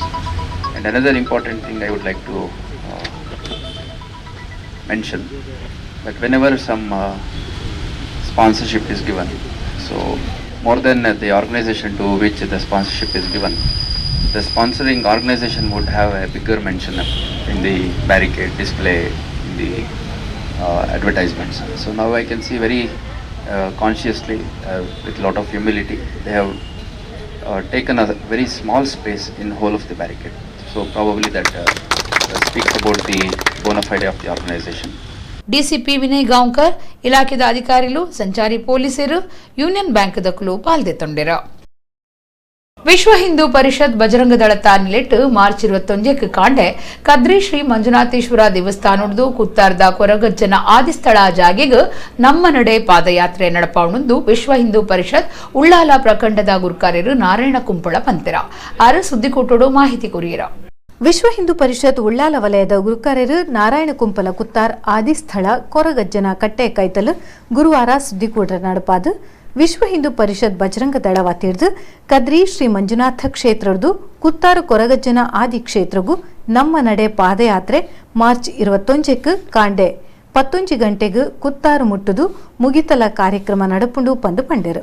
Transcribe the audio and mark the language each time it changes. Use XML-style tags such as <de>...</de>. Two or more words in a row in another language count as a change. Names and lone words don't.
<en>And another important thing I would like to mention, that whenever some sponsorship is given, so more than the organization to which the sponsorship is given, the sponsoring organization would have a bigger mention in the barricade display, in the advertisements. So now I can see very consciously, with a lot of humility, they have taken a very small space in whole of the barricade. So probably that speaks about the bona fide of the organization.</en> <tcy>DCP ವಿನಯ್ ಗಾಂವ್ಕರ್ ಇಲಾಖೆದ ಅಧಿಕಾರಿಗಳು, ಸಂಚಾರಿ ಪೊಲೀಸರು, ಯೂನಿಯನ್ ಬ್ಯಾಂಕ್ ದಕ್ಕಲು ಪಾಲ್ದೆತ್ತೊಂಡಿರ. ವಿಶ್ವ ಹಿಂದೂ ಪರಿಷತ್ ಬಜರಂಗ ದಳ ತಾನಿಲೆಟ್ಟು ಮಾರ್ಚ್ 21ಕ್ಕೆ ಕಾಂಡೆ ಕದ್ರಿ ಶ್ರೀ ಮಂಜುನಾಥೇಶ್ವರ ದೇವಸ್ಥಾನದ್ದು ಕುತ್ತಾರ್ದ ಕೊರಗಜ್ಜನ ಆದಿಸ್ಥಳ ಜಾಗೆಗೆ ನಮ್ಮ ನಡೆ ಪಾದಯಾತ್ರೆ ನಡಪಾವಣೆಂದು ವಿಶ್ವ ಹಿಂದೂ ಪರಿಷತ್ ಉಳ್ಳಾಲ ಪ್ರಖಂಡದ ಗುರುಕಾರ್ಯರು ನಾರಾಯಣ ಕುಂಪಳ ಪಂತೆರ ಆರು ಸುದ್ದಿಕೋಟೋಡು ಮಾಹಿತಿ ಕುರಿಯರ. ವಿಶ್ವ ಹಿಂದೂ ಪರಿಷತ್ ಉಳ್ಳಾಲ ವಲಯದ ಗುರುಕಾರ್ಯರು ನಾರಾಯಣ ಕುಂಪಲ ಕುತ್ತಾರ್ ಆದಿಸ್ಥಳ ಕೊರಗಜ್ಜನ ಕಟ್ಟೆ ಕೈತಲು ಗುರುವಾರ ಸುದ್ದಿಕೋಟರ ನಡಪಾದ ವಿಶ್ವ ಹಿಂದೂ ಪರಿಷತ್ ಬಜರಂಗ ದಳ ವತಿರ್ದು ಕದ್ರಿ ಶ್ರೀ ಮಂಜುನಾಥ ಕ್ಷೇತ್ರದ್ದು ಕುತ್ತಾರು ಕೊರಗಜ್ಜನ ಆದಿ ಕ್ಷೇತ್ರಗೂ ನಮ್ಮ ನಡೆ ಪಾದಯಾತ್ರೆ ಮಾರ್ಚ್ 21ಕ್ಕೆ ಕಾಂಡೆ 11 ಗಂಟೆಗೆ ಕುತ್ತಾರು ಮುಟ್ಟುದು ಮುಗಿತಲ ಕಾರ್ಯಕ್ರಮ ನಡಪುಂಡು ಪಂದು ಪಂಡೆರು.</tcy>